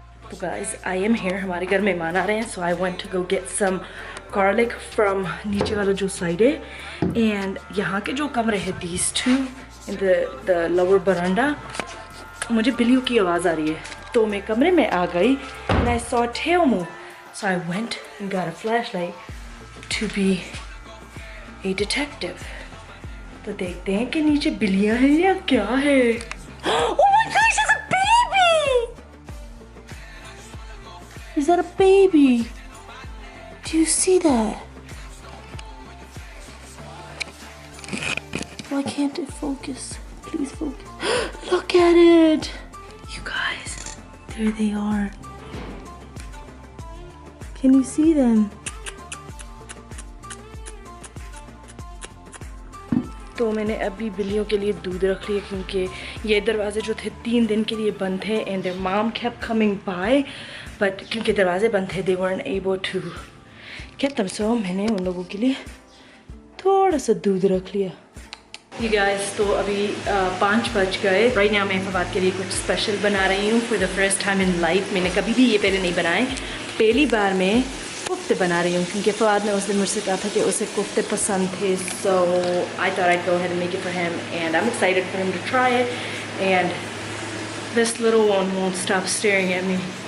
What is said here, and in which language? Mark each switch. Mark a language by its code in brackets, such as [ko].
[en] So guys, I am here. [hi] हमारे घर मेहमान आ रहे हैं, [en] so I went to go get some garlic from [hi] नीचे वाला जो साइड है, [en] and [hi] यहाँ के जो कमरे हैं [en] these two in the lower veranda, [hi] मुझे बिल्लियों की आवाज़ आ रही है, तो मैं कमरे में आ गई [en] and I saw Teomu, so I went and got a flashlight to be a detective. [hi] तो देखते हैं कि नीचे बिल्लियां हैं या क्या है। [en] Oh my gosh, there's a baby! Is that a baby? Do you see that? Why can't it focus? Please focus. Look at it! You guys, there they are. Can you see them? [hi] तो मैंने अभी बिल्लियों के लिए दूध रख लिया क्योंकि ये दरवाजे जो थे 3 दिन के लिए बंद थे [en] and their mom kept coming by, but [hi] क्योंकि दरवाजे बंद थे [en] they weren't able to get them, so [hi] मैंने उन लोगों के लिए थोड़ा सा दूध रख लिया। [en] You guys, [hi] तो अभी 5 बज गए। [en] right now [hi] मैं फवाद के लिए कुछ स्पेशल बना रही हूँ [en] For the first time in life. [hi] मैंने कभी भी ये पहले नहीं बनाए, पहली बार मैं कोफ्ते बना रही हूँ क्योंकि फवाद ने उस दिन मुझसे कहा था कि उसे कोफ्ते पसंद थे, [en] so I thought I'd go ahead and make it for him and I'm excited for him to try it, and this little one won't stop staring at me.